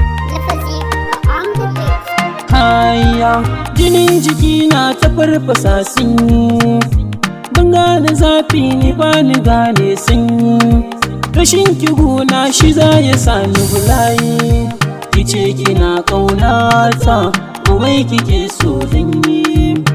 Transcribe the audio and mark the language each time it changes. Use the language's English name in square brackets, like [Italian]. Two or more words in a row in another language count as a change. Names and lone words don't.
[English] Lafazi on the beat. [Hausa] Hayya, jinin jiki na ta farfasa sanyi. Ban gane zafi ni ba ni gane sanyi. Rashin ki guna shi za ya sa ni bulayi. Ki ce kina ƙaunata, komai kike so zan yi.